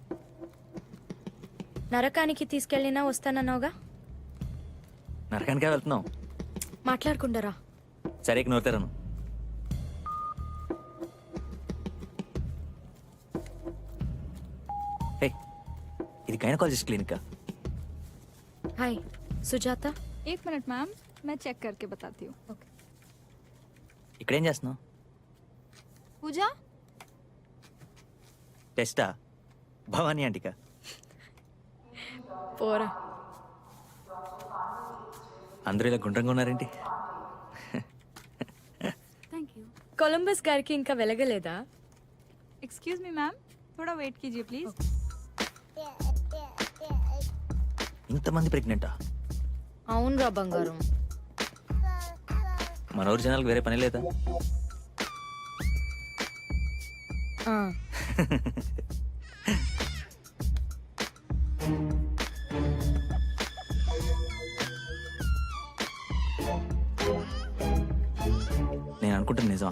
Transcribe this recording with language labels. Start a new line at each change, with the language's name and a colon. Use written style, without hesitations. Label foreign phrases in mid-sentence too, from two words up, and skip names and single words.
Telugu: నరకానికి తీసుకెళ్ళినా వస్తానన్నావుగా. నరకానికే వెళ్తున్నావు? మాట్లాడుకుంటారా? సరే నోరుతారను. ఇది గైనకాలజిస్ట్ క్లినిక్.
Hindi: हाय सुजाता. 1 मिनट मैम, मैं चेक करके बताती हूँ. ओके.
Telugu: ఇక్కడేం చేస్తున్నావు? पूजा టెస్టా? భవానీ ఆంటీకా? పోరా. అందరూ ఇలా గుండ్రంగా ఉన్నారేంటి? కొలంబస్ గారికి ఇంకా వెలగలేదా?
English: excuse me ma'am,
Hindi: थोड़ा वेट कीजिए प्लीज.
Telugu: ఇంతమంది ప్రెగ్నెంటా? అవునరా బంగారం. మన ఊరి జనాలకు వేరే పని లేదా? ఆ, నేను అనుకుంటుంది నిజమా?